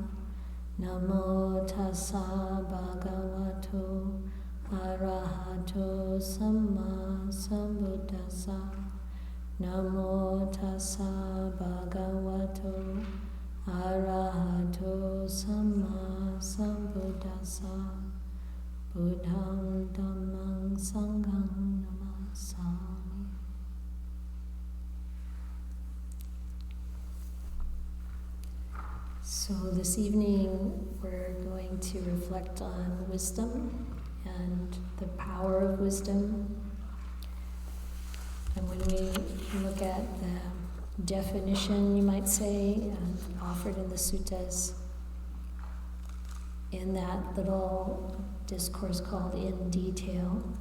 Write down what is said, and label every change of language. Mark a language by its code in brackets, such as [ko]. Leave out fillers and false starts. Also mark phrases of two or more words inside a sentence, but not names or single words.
[pi] Namo tassa bhagavato arahato samma sambuddhassa. Namo tassa bhagavato arahato samma sambuddhassa. Buddham Dhammam Sangham Namasami. [en] So this evening we're going to reflect on wisdom and the power of wisdom. And when we look at the definition, you might say, offered in the suttas, in that little discourse called In Detail.